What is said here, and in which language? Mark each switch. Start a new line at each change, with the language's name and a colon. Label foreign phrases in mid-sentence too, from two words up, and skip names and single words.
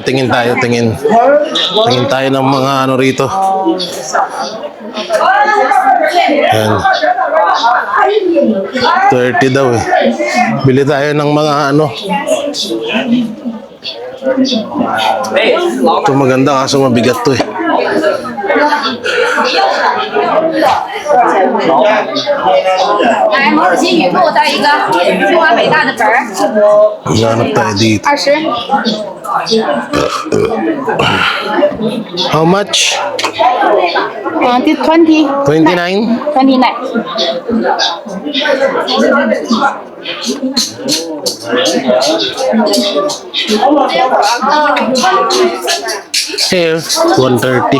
Filipino: Tingin tayo ng mga ano rito. Yan. 30 daw eh. Bili tayo ng mga ano. Ito maganda kaso mabigat to eh.
Chinese: 来，毛主席语录，再一个中华伟大的本儿，
Filipino: Hanap tayo dito. 20。
English: How much? 20 29? 29。 Here, 130.